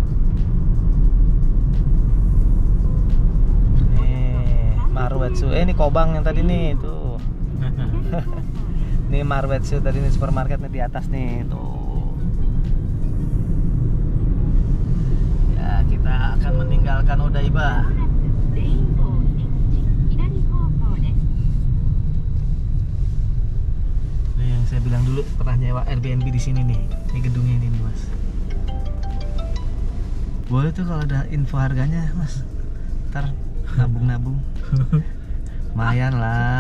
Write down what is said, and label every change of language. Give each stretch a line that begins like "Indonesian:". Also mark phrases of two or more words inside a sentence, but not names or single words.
Indonesian: Nih, Maruetsu. Ini Kobang yang tadi nih tuh. Nih Maruetsu tadi nih supermarket nih di atas nih tuh. Ya, kita akan meninggalkan Odaiba.
Japanese: レインボー出口左方向です。
Indonesian: Nih yang saya bilang dulu pernah nyewa Airbnb di sini nih. Ini gedungnya ini nih, Mas. Boleh tuh kalau ada info harganya, Mas. Ntar nabung-nabung. Lumayan lah.